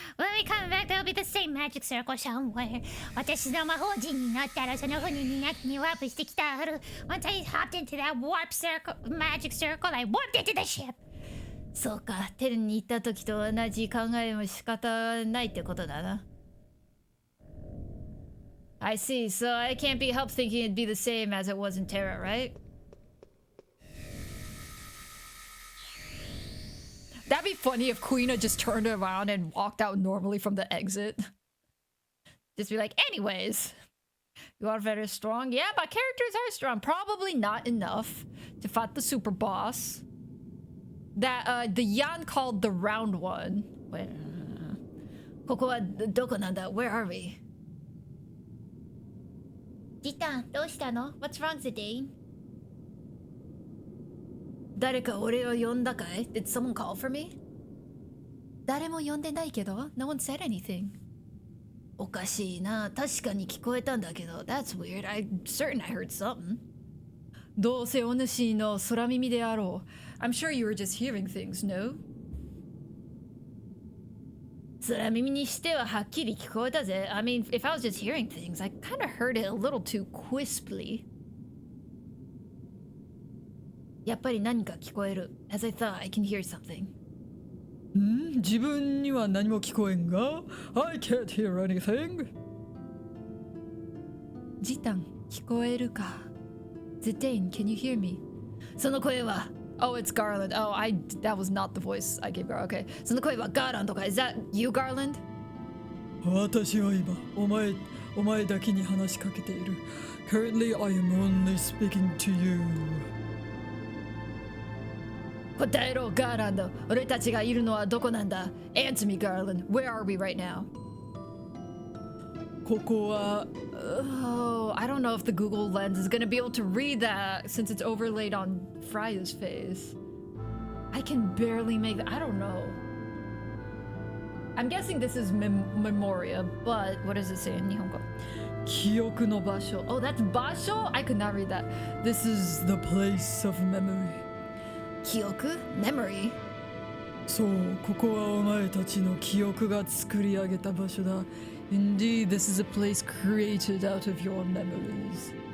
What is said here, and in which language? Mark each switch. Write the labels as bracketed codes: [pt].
[en] When we come back, there'll be the same magic circle somewhere. [ja] 私の魔法陣になったらその船になってワープしてきたある。 [en] Once I hopped into that warp circle, magic circle, I warped into the ship. そうか、テルに行った時と同じ考えも仕方ないってことだな。 I see, so I can't be helped thinking it'd be the same as it was in Terra, right? That'd be funny if Queena just turned around and walked out normally from the exit. Just be like, anyways, you are very strong. Yeah, my characters are strong. Probably not enough to fight the super boss. That, the Yan called the round one. [ja] Wait, ここはどこなんだ? [en] Where are we? [ja] ジタン、どうしたの? [en] What's wrong, Zidane? [ja] 誰か俺を呼んだかい? [en] Did someone call for me? [ja] 誰も呼んでないけど? [en] No one said anything. [ja] おかしいな。確かに聞こえたんだけど. [en] That's weird. I'm certain I heard something. [ja] どうせお主の空耳であろう. [en] I'm sure you were just hearing things, no? [ja] 空耳にしてははっきり聞こえたぜ. [en] I mean, if I was just hearing things, I kind of heard it a little too crisply. [ja] やっぱり何か聞こえる. [en] As I thought, I can hear something. [ja] 自分には何も聞こえんが? [en] I can't hear anything. [ja] ジタン、聞こえるか? [en] Zidane, can you hear me? [ja] その声は [en] Oh, it's Garland. Oh, that was not the voice I gave her. Okay. [ja] その声は Garland とか. [en] Is that you, Garland? [ja] 私は今、お前だけに話しかけている. [en] Currently, I am only speaking to you. [ja] 答えろ、Garland. 俺たちがいるのはどこなんだ? [en] Answer me, Garland. Where are we right now? [ja] ここは... [en] Oh, I don't know if the Google Lens is going to be able to read that since it's overlaid on Freya's face. I can barely make that. I don't know. I'm guessing this is Memoria, but what does it say in Nihongo? [ja] 記憶の場所. [en] Oh, that's Basho? I could not read that. This is the place of memory. [ja] 記憶? [en] Memory? [ja] そう、ここはお前たちの記憶が作り上げた場所だ. [en] Indeed, this is a place created out of your memories.